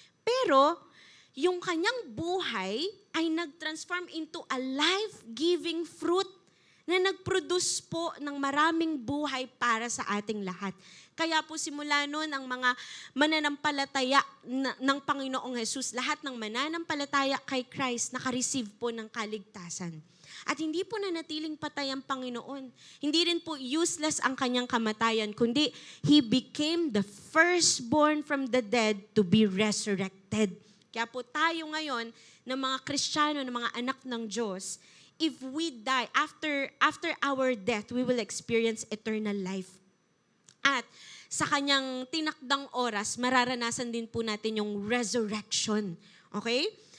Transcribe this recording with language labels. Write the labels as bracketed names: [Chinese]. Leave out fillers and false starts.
[Filipino] Pero, yung kanyang buhay ay nag-transform [English] into a life-giving fruit [Filipino] na nag-produce po ng maraming buhay para sa ating lahat. Kaya po simula noon ang mga mananampalataya ng Panginoong Jesus, lahat ng mananampalataya kay Christ naka-receive po ng kaligtasan. At hindi po nanatiling patay ang Panginoon. Hindi rin po useless ang kanyang kamatayan, kundi [English] He became the firstborn from the dead to be resurrected [Filipino] Kaya po tayo ngayon, ng mga Kristiyano, ng mga anak ng Diyos, [English] if we die, after our death, we will experience eternal life. [Filipino] At sa kanyang tinakdang oras, mararanasan din po natin yung resurrection. Okay?